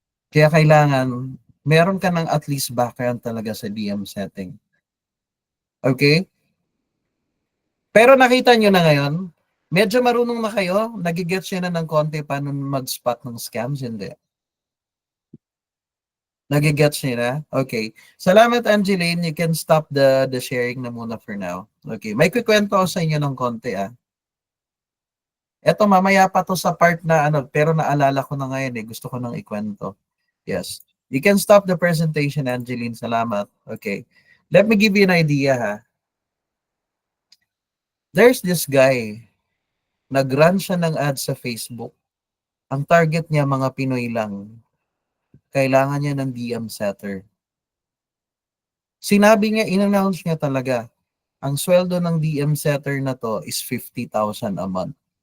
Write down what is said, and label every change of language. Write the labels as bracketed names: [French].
[Filipino] Kaya kailangan meron ka ng at least background talaga sa DM setting. Okay? Pero nakita nyo na ngayon, medyo marunong na kayo, nagigets nyo na ng konti paano mag-spot ng scams, hindi. Nagigets nyo na? Okay. Salamat, Angeline. [English] You can stop the sharing [Filipino] na muna [English] for now. Okay. [Filipino] May kikwento ako sa inyo ng konti, ah. Eto, mamaya pa to sa part na ano, pero naalala ko na ngayon eh. Gusto ko nang ikwento. Yes. [English] You can stop the presentation, Angeline. [Filipino] Salamat. [English] Okay. Let me give you an idea, ha. There's this guy. [Filipino] Nag-run siya ng ad sa Facebook. Ang target niya, mga Pinoy lang. Kailangan niya ng DM setter. Sinabi niya, in-announce niya talaga, ang sweldo ng DM setter na to is 50,000 a month.